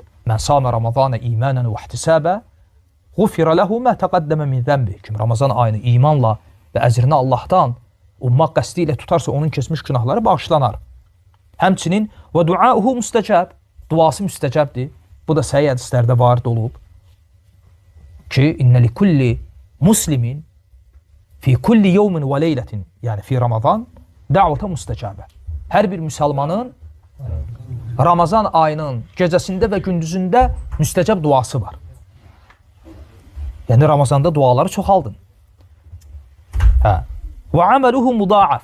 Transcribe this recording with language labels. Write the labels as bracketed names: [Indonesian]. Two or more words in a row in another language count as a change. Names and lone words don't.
[Arabic] من صام رمضان إيمانا واحتسابا غفر له ما تقدم من ذنبه. [Azerbaijani] Kim Ramazan ayını imanla və əcrini Allahdan ummaq qəsdi ilə tutarsa onun keçmiş günahları bağışlanar. [Arabic] Həmçinin ودعاؤه مستجاب. [Azerbaijani] Duası müstəcəbdir. Bu da səhih hədislərdə varid olub ki, [Arabic] إن لكل مسلم في كل يوم وليلة يعني في رمضان دعوة مستجابة. [Azerbaijani] Hər bir müsəlmanın Ramazan ayının gecəsində və gündüzündə müstəcəb duası var. Yəni Ramazanda duaları çoxaldın. [Arabic] وعمله مضاعف.